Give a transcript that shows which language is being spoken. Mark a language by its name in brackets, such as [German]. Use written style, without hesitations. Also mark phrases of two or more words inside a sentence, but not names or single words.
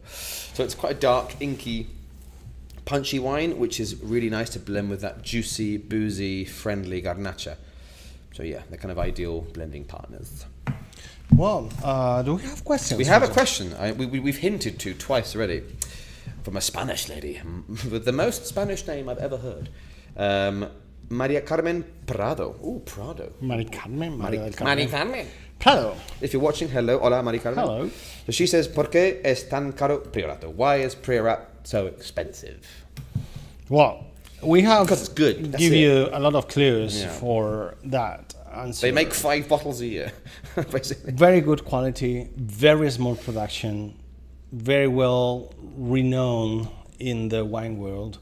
[English] So it's quite a dark, inky, punchy wine, which is really nice to blend with that juicy, boozy, friendly Garnacha. So yeah, they're kind of ideal blending partners. Well, do we have questions? We have a question. We've hinted to twice already, from a Spanish lady with the most Spanish name I've ever heard. Maria Carmen Prado. Ooh, Prado. Mari Carmen. Maria Carmen. Prado. If you're watching, hello. Hola, Maria Carmen. Hello. So she says, [Spanish] ¿Por qué es tan caro Priorato? [English] Why is Priorat so expensive? Well, we have Because it's good. That's give it. you a lot of clues Yeah. for that answer. They make 5 bottles a year, basically. Very good quality, very small production, very well renowned in the wine world.